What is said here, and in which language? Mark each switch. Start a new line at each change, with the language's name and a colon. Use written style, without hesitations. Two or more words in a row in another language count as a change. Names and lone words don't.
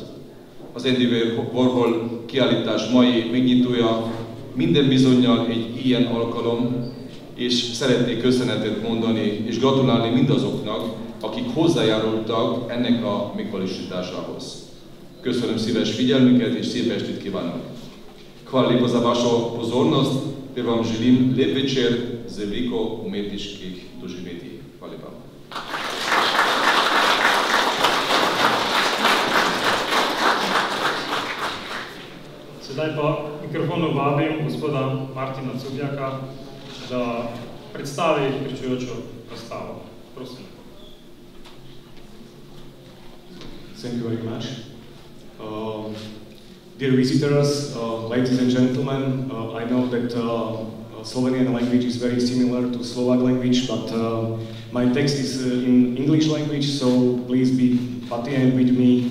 Hungarian: Az Andy Warhol kiállítás mai megnyitója minden bizonnyal egy ilyen alkalom, és szeretnék köszönetet mondani és gratulálni mindazoknak, akik hozzájárultak ennek a megvalósításához. Köszönöm szíves figyelmüket és szép estét kívánok!
Slovenian: Hvala lepo za vašo pozornost, te vam želim lep večer z veliko umetniških doživetij. Hvala lepa. Sedaj pa mikrofonu vabim gospoda Martina Cubjaka, da predstavi pričujočo razstavo. Prosim.
English: Thank you very much. Dear visitors, ladies and gentlemen, I know that Slovenian language is very similar to Slovak language, but my text is in English language, so please be patient with me.